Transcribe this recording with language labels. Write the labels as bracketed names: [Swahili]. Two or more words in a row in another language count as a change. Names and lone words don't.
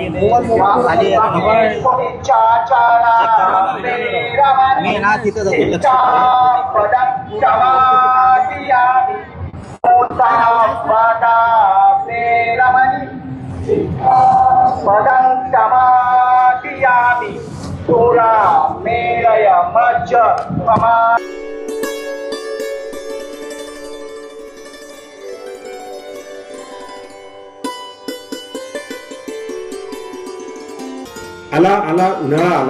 [Pali] चाचारा वेरमणि सिक्खापदं समादियामि उत्तमपदा वेरमणि सिक्खापदं समादियामि तुला मेरय मज्ज पमा [Marathi] आला आला उन्हाळा आला.